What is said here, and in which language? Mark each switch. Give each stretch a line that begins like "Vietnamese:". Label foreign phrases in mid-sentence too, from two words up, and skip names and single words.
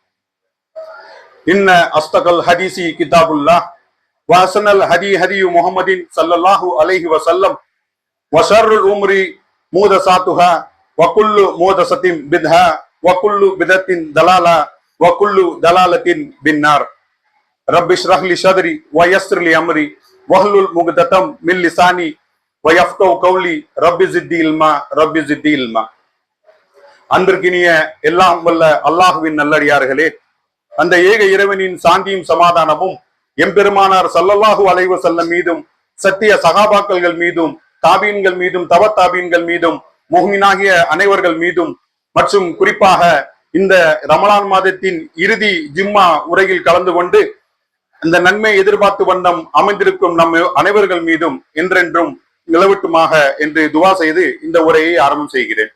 Arabic: إن أصدق الحديث كتاب الله وأحسن الهدي هدي محمد صلى الله عليه وسلم وشر الأمور محدثاتها وكل محدثة بدعة وكل بدعة ضلالة وكل ضلالة بالنار. رب اشرح لي صدري ويسر لي أمري واحلل عقدة من لساني ويفقهوا قولي رب زدني علما رب زدني علما.
Tamil: அன்பிற்கினிய எல்லாம் வல்ல அல்லாஹுவின் நல்லடியார்களே, அந்த ஏக இறைவனின் சாந்தியும் சமாதானமும் எம்பெருமானார்
Arabic: صلى الله عليه
Tamil: வஸல்லம் மீதும் சத்திய சகாபாக்கள் மீதும் தாபீன்கள் மீதும் தபத்தாபீன்கள் மீதும் முஹ்மினாகிய அனைவர்கள் மீதும் மற்றும் குறிப்பாக இந்த ரமலான் மாதத்தின் இறுதி ஜிம்மா உரையில் கலந்து கொண்டு இந்த நன்மை எதிர்பார்த்து வண்ணம் அமைந்திருக்கும் நம் அனைவர்கள் மீதும் என்றென்றும் நிலவட்டுமாக என்று துவா செய்து இந்த உரையை ஆரம்பம் செய்கிறேன்.